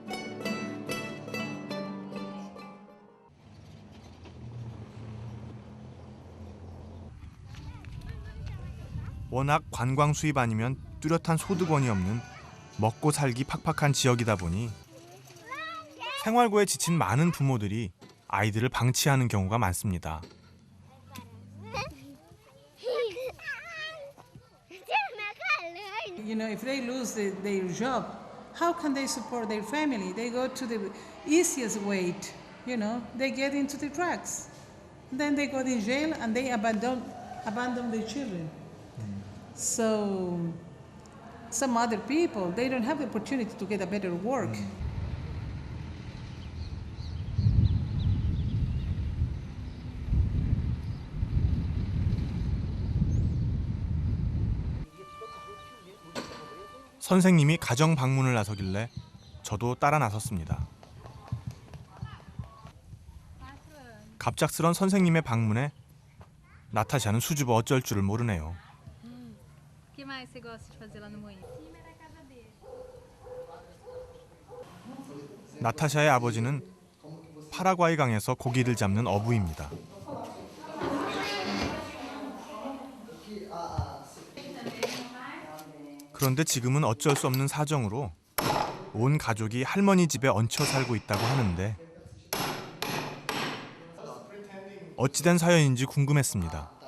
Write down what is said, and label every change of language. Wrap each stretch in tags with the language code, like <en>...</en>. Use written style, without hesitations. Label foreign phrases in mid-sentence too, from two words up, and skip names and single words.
<ko>워낙 관광 수입 아니면 뚜렷한 소득원이 없는 먹고 살기 팍팍한 지역이다 보니 생활고에 지친 많은 부모들이 아이들을 방치하는 경우가 많습니다.</ko> <en>You know, if they lose their job, how can they support their family? They go to the easiest way, you know, they get into the drugs. Then they go in jail and they abandon their children. So some other people, they don't have the opportunity to get a better work.</en> <ko>선생님이 가정 방문을 나서길래 저도 따라 나섰습니다. 갑작스런 선생님의 방문에 나타샤는 수줍어 어쩔 줄을 모르네요.</ko> <pt>que mais você gosta de fazer lá no Moinho?</pt> <ko>나타샤의 아버지는 파라과이 강에서 고기를 잡는 어부입니다. 그런데 지금은 어쩔 수 없는 사정으로 온 가족이 할머니 집에 얹혀 살고 있다고 하는데 어찌된 사연인지 궁금했습니다.</ko>